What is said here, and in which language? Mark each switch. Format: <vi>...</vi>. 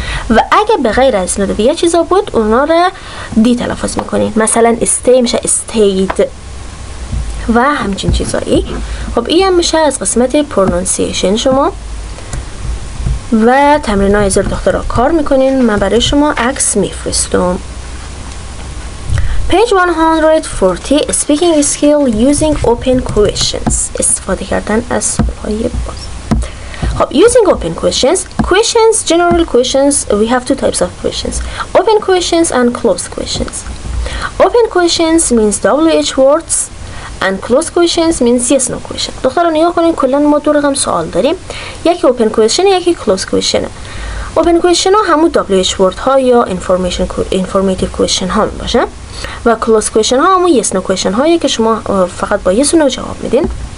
<fa>و اگه به غیر از این دیگه چیزا بود اونا را دی تلفظ میکنین. مثلا stay میشه stayed و همچین چیزایی. خب این هم میشه از قسمت pronunciation شما و تمرین های زیر دختر را کار میکنین. من برای شما عکس میفرستم.</fa> <en>Page 140 speaking skill using open questions.</en> <fa>استفاده کردن از سوالهای باز.</fa> <en>خب using open questions general questions we have two types of questions open questions and closed questions open questions means WH words and closed questions means yes no question</en> <fa>دخترها نگاه کنین کلا ما دو رقم سوال داریم یکی open question یکی closed question open question ها همون WH word ها یا informative question ها می باشه و closed question ها همون yes no question هایی که شما فقط با yes no جواب میدین</fa>